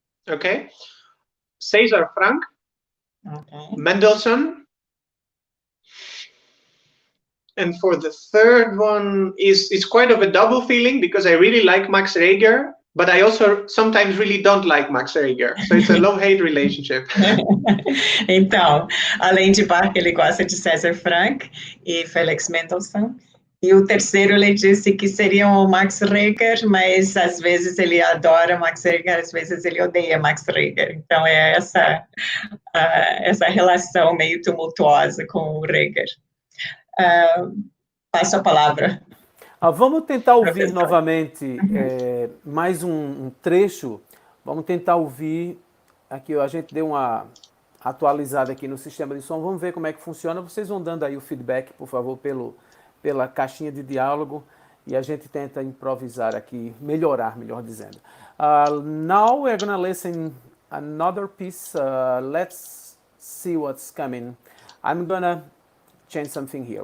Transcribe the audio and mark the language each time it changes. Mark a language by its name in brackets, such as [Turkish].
[English] Okay. César Franck. Okay. Mendelssohn. And for the third one, it's quite of a double feeling, because I really like Max Reger, but I also sometimes really don't like Max Reger. So it's a love-hate relationship. [Portuguese] Então, além de Bach, ele gosta de César Franck e Felix Mendelssohn. E o terceiro, ele disse que seria o Max Reger, mas às vezes ele adora Max Reger, às vezes ele odeia Max Reger. Então, é essa relação meio tumultuosa com o Reger. Passo a palavra. Vamos tentar ouvir novamente mais um trecho. Vamos tentar ouvir. Aqui a gente deu uma atualizada aqui no sistema de som. Vamos ver como é que funciona. Vocês vão dando aí o feedback, por favor, pela caixinha de diálogo. E a gente tenta improvisar aqui, melhorar, melhor dizendo. [English] Now we're going to listen another piece. Let's see what's coming. I'm going to change something here.